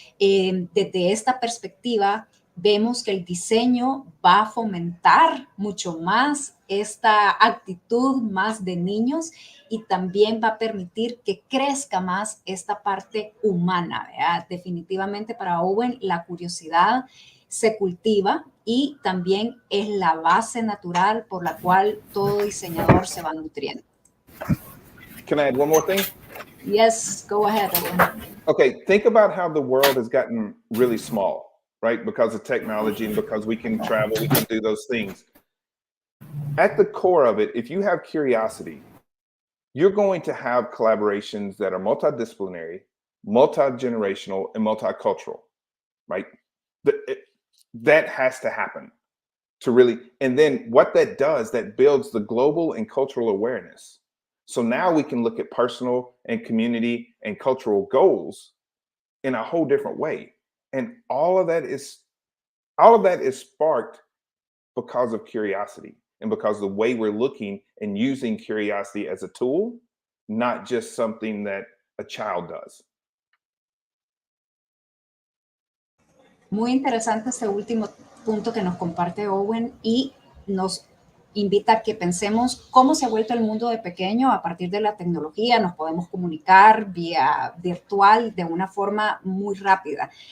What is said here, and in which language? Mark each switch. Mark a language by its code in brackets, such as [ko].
[es] Desde esta perspectiva, vemos que el diseño va a fomentar mucho más esta actitud más de niños y también va a permitir que crezca más esta parte humana, ¿verdad? Definitivamente para Owen la curiosidad se cultiva y también es la base natural por la cual todo diseñador se va nutriendo. [en] Can I add one more thing? Yes, go ahead, Owen. Okay, think about how the world has gotten really small, right? Because of technology and because we can travel, we can do those things. At the core of it, if you have curiosity, you're going to have collaborations that are multidisciplinary, multi-generational, and multicultural, right? That has to happen to really, and then what that does, that builds the global and cultural awareness. So now we can look at personal and community and cultural goals in a whole different way. And all of that is sparked because of curiosity and because of the way we're looking and using curiosity as a tool, not just something that a child does. [es] Muy interesante este último punto que nos comparte Owen y nos invita a que pensemos cómo se ha vuelto el mundo de pequeño a partir de la tecnología. Nos podemos comunicar vía virtual de una forma muy rápida.